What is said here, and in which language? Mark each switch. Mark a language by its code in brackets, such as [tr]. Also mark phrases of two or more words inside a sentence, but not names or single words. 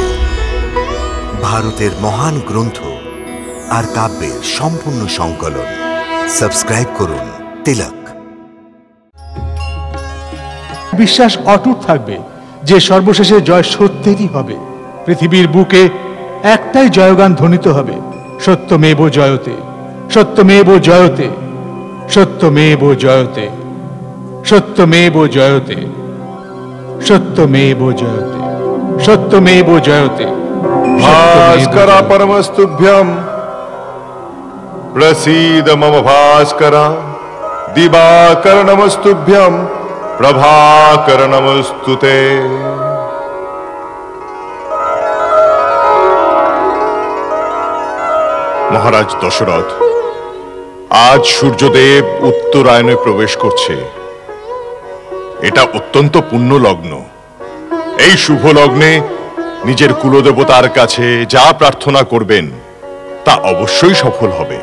[bn] ভারতের মহান গ্রন্থ আর কাব্যের সম্পূর্ণ সংকলন। সাবস্ক্রাইব করুন তিলক। বিশ্বাস অটুট থাকবে যে সর্বশেষে জয় সত্যেরই হবে। পৃথিবীর বুকে একটাই জয়গান ধ্বনিত হবে, [sa] সত্যমেব জয়তে, সত্যমেব জয়তে, সত্যমেব জয়তে, সত্যমেব জয়তে, সত্যমেব জয়তে, সত্যমেব জয়তে। भास्कर परमस्तुभ्यं प्रसीद मम भास्कर, दिवाकर नमस्तुभ्यं प्रभाकर नमस्तुते। [bn] মহারাজ দশরথ, আজ সূর্যদেব উত্তরায়ণে প্রবেশ করছে। এটা অত্যন্ত পুণ্য লগ্ন। এই শুভ লগ্নে নিজের কুলদেবতার কাছে যা প্রার্থনা করবেন তা অবশ্যই সফল হবে।